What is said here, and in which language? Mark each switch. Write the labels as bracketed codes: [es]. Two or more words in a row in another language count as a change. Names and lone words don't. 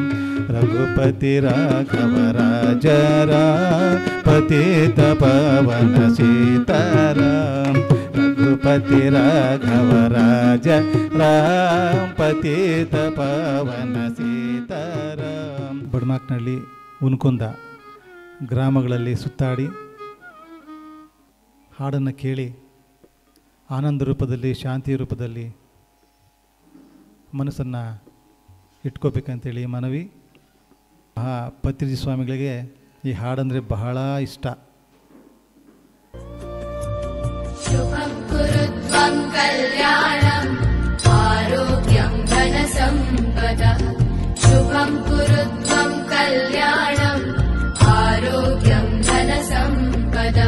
[hi] रघुपति राघव राजा राम पतित पावन सीताराम। रघुपति राघव राजा राम पतित पावन सीताराम। [kn] ಬಡಮಾಕ್ನಹಳ್ಳಿ ಉನ್ಕುಂದ ಗ್ರಾಮಗಳಲ್ಲಿ ಸುತ್ತಾಡಿ ಹಾಡನ್ನು ಕೇಳಿ ಆನಂದ ರೂಪದಲ್ಲಿ ಶಾಂತಿ ರೂಪದಲ್ಲಿ ಮನಸ್ಸನ್ನು ಇಟ್ಕೋಬೇಕಂತೇಳಿ ಮನವಿ. ಪತ್ರಿಜಿ ಸ್ವಾಮಿಗಳಿಗೆ ಈ ಹಾಡಂದರೆ ಬಹಳ ಇಷ್ಟ. [sa] ಶುಭಂ ಕುರುತ್ವಂ ಕಲ್ಯಾಣಂ ಆರೋಗ್ಯಂ ಧನ ಸಂಪದಃ. ಶುಭಂ ಕುರುತ್ವಂ ಕಲ್ಯಾಣಂ ಆರೋಗ್ಯಂ ಧನ ಸಂಪದಃ.